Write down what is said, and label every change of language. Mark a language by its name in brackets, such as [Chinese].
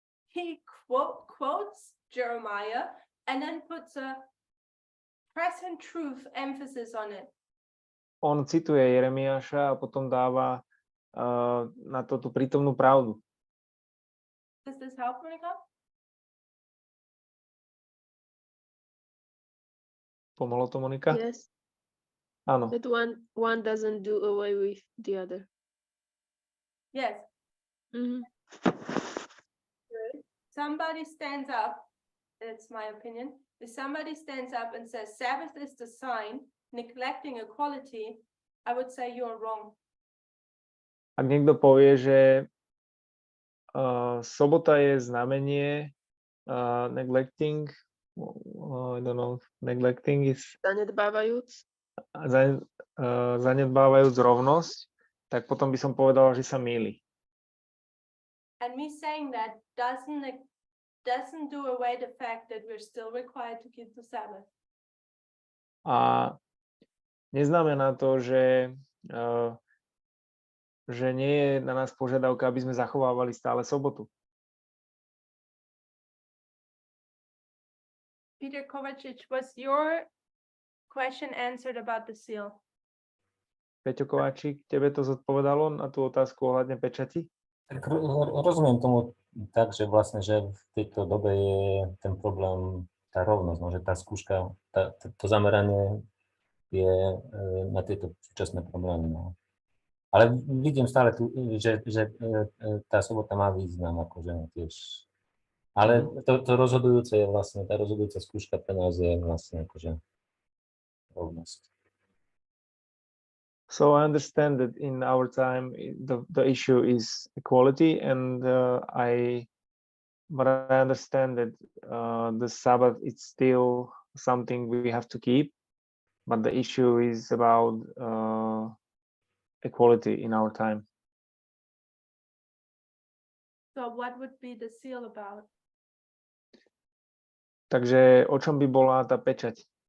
[English] He quotes Jeremiah and then puts a present truth emphasis on it. [Slovak] On cituje Jeremiáša a potom dáva na to tú prítomnú pravdu. [English] Does this help, Monica? [Slovak] Pomohlo to, Monika? [English] Yes, [Slovak] Áno. [English] but one doesn't do away with the other. Yes. Mhm. Somebody stands up, that's my opinion. If somebody stands up and says Sabbath is the sign, neglecting equality, I would say you're wrong. [Slovak] Ak niekto povie, že sobota je znamenie, [English] neglecting, I don't know, neglecting is [Slovak] Zanedbávajúc. zanedbávajúc rovnosť, tak potom by som povedal, že sa mýli. [English] And me saying that doesn't do away the fact that we're still required to keep the Sabbath. [Slovak] A neznamená to, že nie je na nás požiadavka, aby sme zachovávali stále sobotu. [English] Peter Kovacic, was your question answered about the seal? [Slovak] Peťo Kováčik, tebe to zodpovedalo na tú otázku ohľadne pečati? Tak rozumiem tomu tak, že vlastne, že v tejto dobe je ten problém, tá rovnosť, no, že tá skúška, to zameranie je na tieto súčasné problémy. No. Ale vidím stále tu, že tá sobota má význam, akože tiež. Ale to rozhodujúce je vlastne, tá rozhodujúca skúška pre nás je vlastne akože rovnosť. [English] So I understand that in our time the issue is equality, and I understand that the Sabbath is still something we have to keep, but the issue is about equality in our time. So what would be the seal about? [Slovak] Takže o čom by bola tá pečať?